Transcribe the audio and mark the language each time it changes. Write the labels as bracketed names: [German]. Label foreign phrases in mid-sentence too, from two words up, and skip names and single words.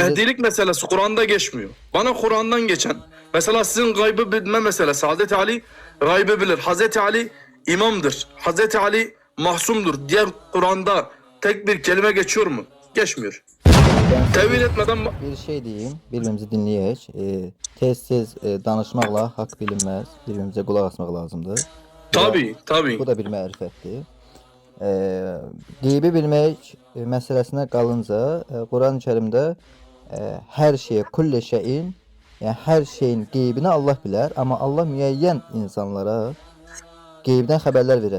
[Turkish] Mehdilik meselesi Kur'an'da geçmiyor. Bana Kur'an'dan geçen, mesela sizin gaybı bilme meselesi, Hazreti Ali gaybı bilir. Hazreti Ali imamdır. Hazreti Ali mahsumdur. Diğer Kur'an'da tek bir kelime geçiyor mu? Geçmiyor. Tevil etmeden... bir şey diyeyim, birbirimizi dinleyək. [Azerbaijani] Tez-tez danışmaqla haqq bilinməz, birbirimize qulaq asmaq lazımdır. [Turkish] Tabii, tabii. [Azerbaijani] Bu da bir mərifətdir. Qeybi bilmək məsələsinə qalınca, Quran-ı Kərimdə hər şeyə, [Arabic] kulli şeyin, [Azerbaijani] yəni hər şeyin qeybini Allah bilər, amma Allah müəyyən insanlara qeybdən xəbərlər verər.